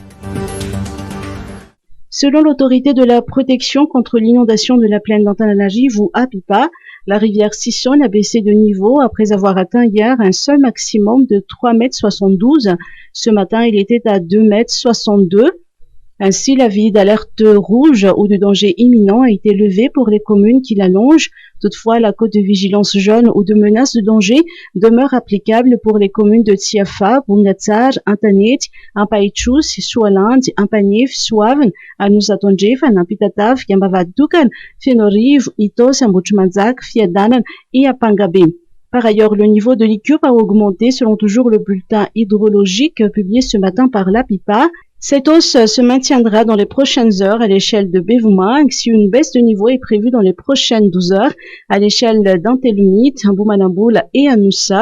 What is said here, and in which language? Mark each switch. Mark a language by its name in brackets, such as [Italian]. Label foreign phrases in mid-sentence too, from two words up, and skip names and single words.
[French] Selon l'autorité de la protection contre l'inondation de la plaine d'Antananarivo ou Apipa, la rivière Sisson a baissé de niveau après avoir atteint hier un seul maximum de 3,72 m. Ce matin, il était à 2,62 m. Ainsi, l'avis d'alerte rouge ou de danger imminent a été levé pour les communes qui la longent. Toutefois, la cote de vigilance jaune ou de menace de danger demeure applicable pour les communes de Tiafa, Bungatsar, Antanet, Ampaichus, Sualand, Ampanif, Suaven, Anusatonjef, Anampitatav, Yambavadukan, Fenoriv, Itos, Ambuchmanzak, Fiadanan et Apangabe. Par ailleurs, le niveau de l'Icup a augmenté selon toujours le bulletin hydrologique publié ce matin par l'Apipa. Cette hausse se maintiendra dans les prochaines heures à l'échelle de Bevuma, si une baisse de niveau est prévue dans les prochaines 12 heures à l'échelle d'Antelumit, Mbumanamboul et Anoussat.